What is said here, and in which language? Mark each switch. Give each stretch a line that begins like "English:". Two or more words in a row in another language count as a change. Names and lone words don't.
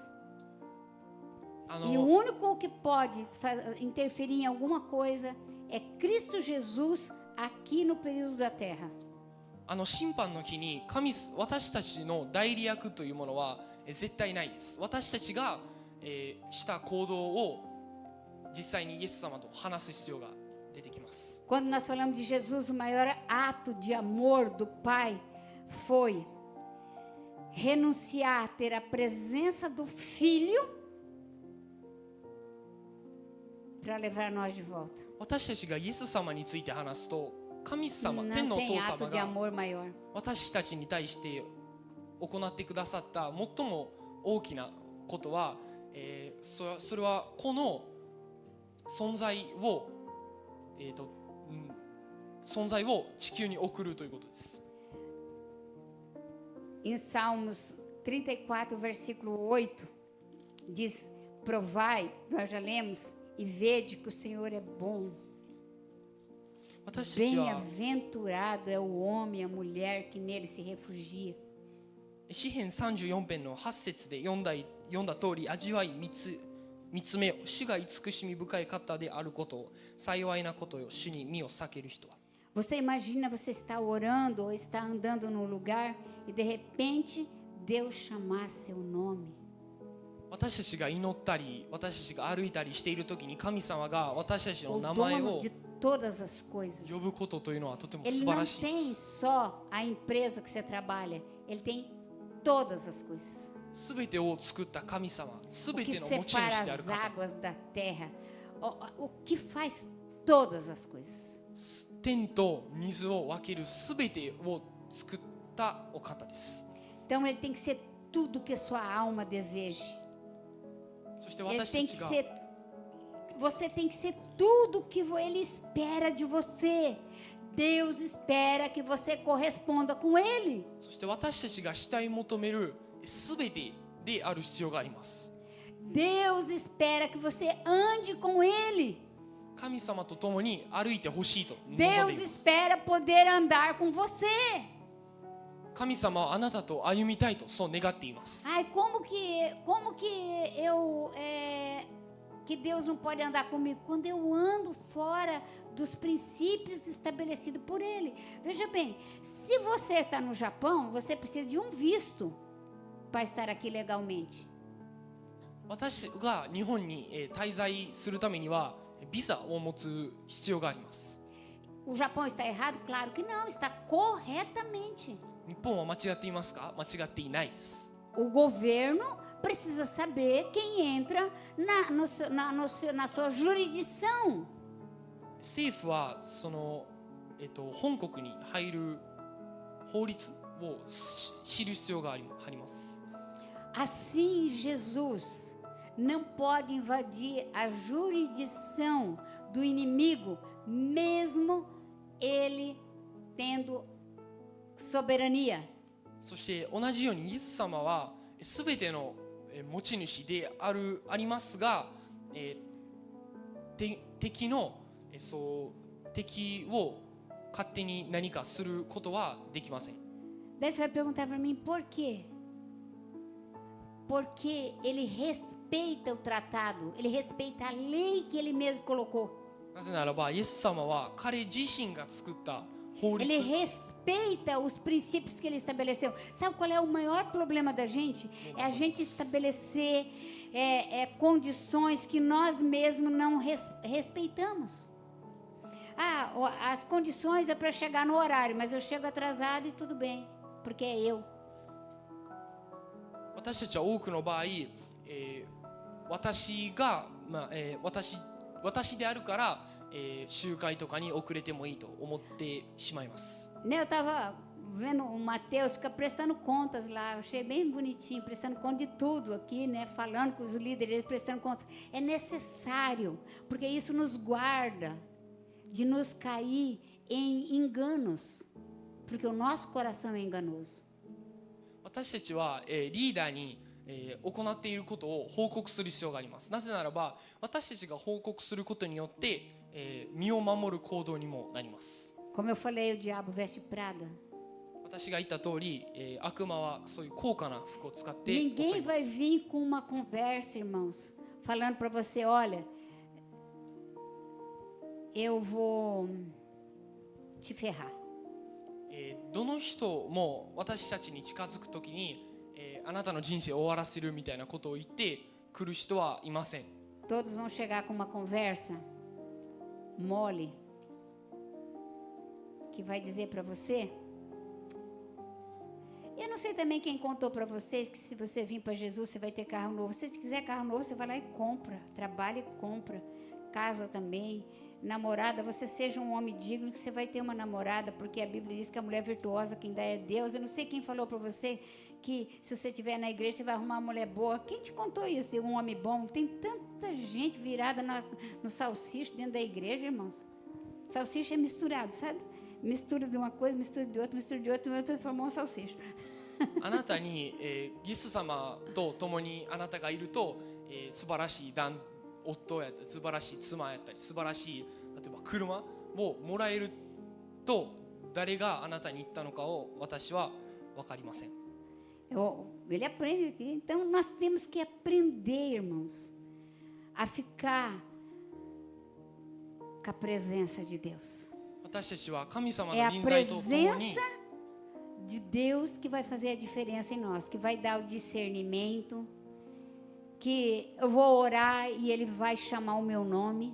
Portuguese: E o único que pode interferir em alguma coisa é Cristo Jesus aqui no período da terra.
Japanese: 審判の日に私たちの代理役というものは、 絶対ないです。私たちが、した行動を実際にイエス様と話す必要が出てきます。
Portuguese: Quando nós falamos de Jesus, o maior ato de amor do Pai foi renunciar a ter a presença do Filho para levar nós de volta.
Japanese: 私たちがイエス様について話すと、神様、天
Portuguese: Não
Japanese: のお
Portuguese: tem
Japanese: 父
Portuguese: ato
Japanese: 様
Portuguese: de
Japanese: が
Portuguese: amor maior.
Japanese: 私たちに対して行ってくださった最も大きなことは、それはこの存在を、存在を地球に送るということです。
Portuguese: Em Salmos 34, versículo 8, diz: Provai, nós já lemos, e vede que o Senhor é bom.
Japanese: 私たちは
Portuguese: Bem-aventurado é o homem e a mulher que nele se refugia.
Japanese: 詩編34編の8節で読んだ通り、味わい見つめよ、主が慈しみ深い方であることを、幸いなことよ、主に身を避ける人は。
Portuguese: Você imagina você estar orando ou estar andando num lugar e de repente Deus chamar seu nome.
Japanese: 私たちが祈ったり、私たちが歩いたりしている時に、神様が私たちの
Portuguese: O
Japanese: 名前
Portuguese: dono
Japanese: を
Portuguese: de todas as coisas.
Japanese: 呼ぶことというのはとても
Portuguese: Ele
Japanese: 素晴
Portuguese: não
Japanese: らしいで
Portuguese: tem
Japanese: す。
Portuguese: só a empresa que você trabalha, ele tem todas as coisas.
Japanese: すべてを作った神様、す
Portuguese: O
Japanese: べ
Portuguese: que
Japanese: ての持ち主
Portuguese: separa
Japanese: である
Portuguese: as
Japanese: 方、
Portuguese: águas da terra, o que faz todas as coisas.
Japanese: 天と水を分けるすべてを作ったお方です。
Portuguese: Então ele tem que ser tudo que a sua alma deseje.
Japanese: そして
Portuguese: Ele
Japanese: 私た
Portuguese: tem
Japanese: ち
Portuguese: que
Japanese: が
Portuguese: ser, você tem que ser tudo que ele espera de você. Deus espera que você corresponda com ele.
Japanese: そして私たちが主体求めるすべてである必要があります。
Portuguese: Deus espera que você ande com ele.
Japanese: 神様と共に歩いてほしいと望んでい
Portuguese: Deus
Japanese: ます。
Portuguese: espera poder andar com você.
Japanese: 神様はあなたと歩みたいとそう願っています。
Portuguese: Ai, que Deus não pode andar comigo quando eu ando fora dos princípios estabelecidos por ele. Veja bem, se você está no Japão, você precisa de um visto para estar aqui legalmente.
Japanese: 私が日本に滞在するためにはビザを持つ必要があります。
Portuguese: O Japão está errado? Claro que não, está corretamente.
Japanese: 日本は間違っていますか？間違っていないです。
Portuguese: O governo precisa saber quem entra na sua jurisdição.
Japanese: 政府はその、本国に入る法律を知る必要があります。
Portuguese: Assim, Jesus não pode invadir a jurisdição do inimigo, mesmo ele tendo soberania.
Japanese: そして同じようにイエス様はすべての持ち主でありますが、敵を勝手に何かすることはできません。
Portuguese: Daí você vai perguntar para mim por quê? Porque ele respeita o tratado, ele respeita a lei que ele mesmo colocou.
Japanese: なぜならばイエス様は彼自身が作った法律
Portuguese: Ele respeita os princípios que ele estabeleceu. Sabe qual é o maior problema da gente? É a gente estabelecer condições que nós mesmos não respeitamos. As condições é para chegar no horário, mas eu chego atrasado e tudo bem, porque é eu.
Japanese: 私たちは多くの場合、私であるから、集会とかに遅れてもいいと思ってしまいます。
Portuguese: Né, eu estava vendo o Mateus ficar prestando contas lá, eu achei bem bonitinho, prestando conta de tudo aqui, né, falando com os líderes, prestando contas. É necessário, porque isso nos guarda de nos cair em enganos, porque o nosso coração é enganoso.
Japanese: 私たちは、リーダーに、行っていることを報告する必要があります。なぜならば私たちが報告することによって、身を守る行動にもなります。
Portuguese: Como eu falei, o diabo veste Prada.
Japanese: 私が言った通り、悪魔はそういう高価な服を使って襲い
Portuguese: Ninguém
Japanese: ま
Portuguese: vai
Japanese: す。
Portuguese: vir com uma conversa, irmãos, falando para você, olha, eu vou te ferrar.
Japanese: どの人も私たちに近づくときに、 あなたの人生を終わらせるみたいなことを言って来る人はいません。
Portuguese: Todos vão chegar com uma conversa mole que vai dizer para você. Eu não sei também quem contou para vocês que se você vir para Jesus você vai ter carro novo. Se você quiser carro novo você vai lá e compra, trabalha e compra, casa também. Namorada, você seja um homem digno que você vai ter uma namorada, porque a Bíblia diz que a mulher virtuosa quem dá é Deus. Eu não sei quem falou para você que se você estiver na igreja você vai arrumar uma mulher boa. Quem te contou isso? Um homem bom? Tem tanta gente virada no salsicho dentro da igreja, irmãos. Salsicha é misturado, sabe? Mistura de uma coisa, mistura de outra, formou um salsicho.
Japanese: あなたに、イエス様と共にあなたがいると、素晴らしい夫やったり素晴らしい妻やったり素晴らしい例えば車をもらえると誰があなたに言ったのかを私は分かりません。
Portuguese: Ele aprende aqui. Então nós temos que aprender, irmãos, a ficar com a presença de Deus.
Japanese: 私たちは神様
Portuguese: É
Japanese: の
Portuguese: a
Japanese: 臨在と共に
Portuguese: presença de Deus que vai fazer a diferença em nós, que vai dar o discernimento, que eu vou orar e Ele vai chamar o meu nome,